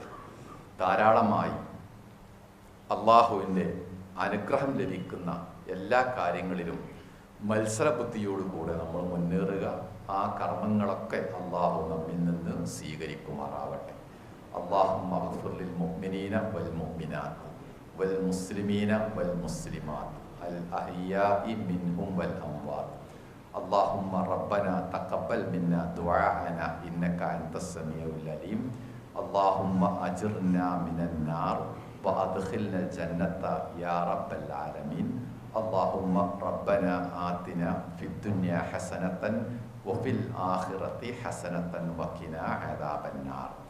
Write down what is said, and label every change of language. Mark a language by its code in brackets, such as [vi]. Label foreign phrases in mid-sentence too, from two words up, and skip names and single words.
[ml] ധാരാളമായി അള്ളാഹുവിൻ്റെ അനുഗ്രഹം ലഭിക്കുന്ന എല്ലാ കാര്യങ്ങളിലും മത്സരബുദ്ധിയോടുകൂടെ നമ്മൾ മുന്നേറുക. ആ കർമ്മങ്ങളൊക്കെ അള്ളാഹു നമ്മിൽ നിന്ന് സ്വീകരിക്കുമാറാവട്ടെ. [ar] اللهم اغفر للمؤمنين والمؤمنات والمسلمين والمسلمات الأحياء منهم والأموات. اللهم ربنا تقبل منا دعاءنا إنك أنت السميع العليم. اللهم أجرنا من النار وأدخلنا الجنة يا رب العالمين. اللهم ربنا آتنا في الدنيا حسنة وفي الآخرة حسنة وقنا عذاب النار.